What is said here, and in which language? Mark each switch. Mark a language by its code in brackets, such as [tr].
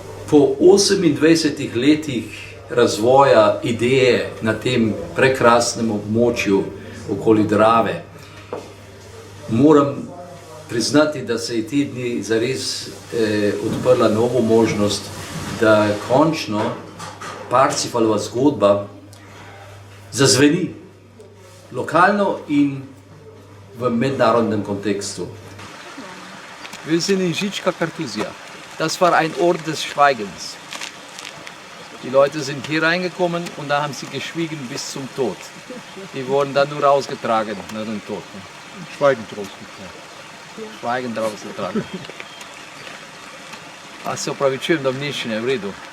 [sl] Po 28 letih razvoja ideje na tem prekrasnem območju okoli Drave, moram priznati, da se je te dni zares odprla novo možnost, da končno Parzifalova zgodba zazveni lokalno in v mednarodnem kontekstu. [de] Wir sind in Žička Kartuzija. Das war ein Ort des Schweigens. Die Leute sind hier reingekommen und da haben sie geschwiegen bis zum Tod. Die wurden dann nur rausgetragen nach dem Tod. Schweigend rausgetragen. Schweigend rausgetragen. Аз се оправичуjem да мниш не е в реду.